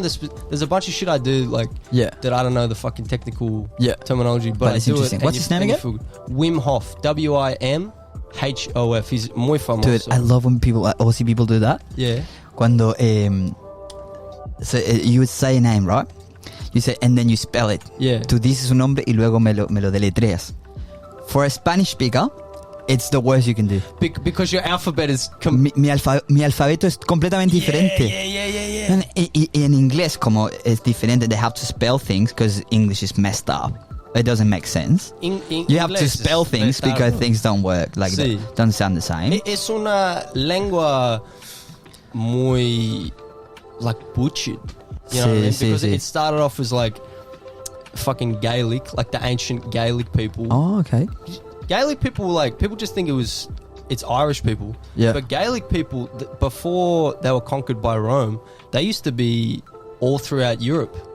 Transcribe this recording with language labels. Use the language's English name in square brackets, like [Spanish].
[English] There's a bunch of shit I do that I don't know the fucking technical terminology, but it's I do interesting. it. What's his name again? Wim Hof. WIMHOF. He's [Spanish] muy famoso. [English] Dude, I love when Aussie people do that. Yeah. [Spanish] Cuando [English] so you would say a name, right? You say and then you spell it. Yeah. [Spanish] Tú dices un nombre y luego me lo deletreas. [English] For a Spanish speaker, it's the worst you can do. Because your alphabet is... [Spanish] mi alfabeto es completamente diferente. [English] Yeah. [Spanish] Y en inglés, como es diferente, [English] they have to spell things because English is messed up. It doesn't make sense. You have to spell things because things don't work like that. Don't sound the same. [Spanish] Es una lengua muy [English] like butchered. You know what I mean? Because it started off as like fucking Gaelic, like the ancient Gaelic people. Oh, okay. Gaelic people people just think it's Irish people. Yeah. But Gaelic people, before they were conquered by Rome, they used to be all throughout Europe.